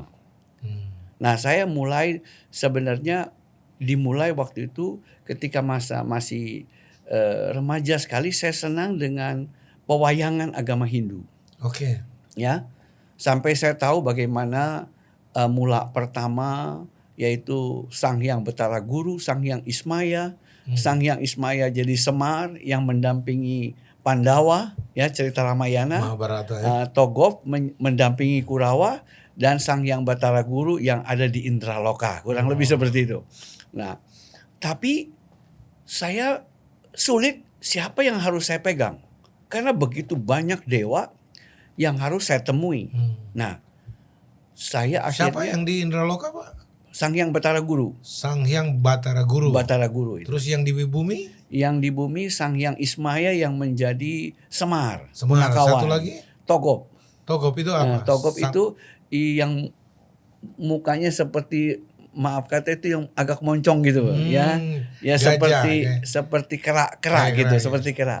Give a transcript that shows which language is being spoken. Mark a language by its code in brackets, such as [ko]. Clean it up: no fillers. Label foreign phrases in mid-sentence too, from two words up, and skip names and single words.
[id] Nah, saya mulai sebenarnya dimulai waktu itu ketika masih remaja sekali, saya senang dengan pewayangan agama Hindu. Oke. Ya, sampai saya tahu bagaimana mula pertama yaitu Sang Hyang Betara Guru, Sang Hyang Ismaya. Sang Hyang Ismaya jadi Semar yang mendampingi Pandawa, ya cerita Ramayana. Mahabharata, ya. Togop mendampingi Kurawa dan Sang Hyang Betara Guru yang ada di Indraloka, kurang lebih seperti itu. Nah, tapi saya sulit siapa yang harus saya pegang karena begitu banyak dewa yang harus saya temui. Nah, saya akhirnya siapa yang di Indraloka, Pak? Sang Hyang Betara Guru. Sang Hyang Batara Guru. Batara Guru itu. Terus yang di bumi? Yang di bumi Sang Hyang Ismaya yang menjadi Semar. Satu lagi? Togop. Togop itu apa? Togop itu yang mukanya seperti, maaf kata itu yang agak moncong gitu, ya gajah, seperti kera gitu, seperti kera.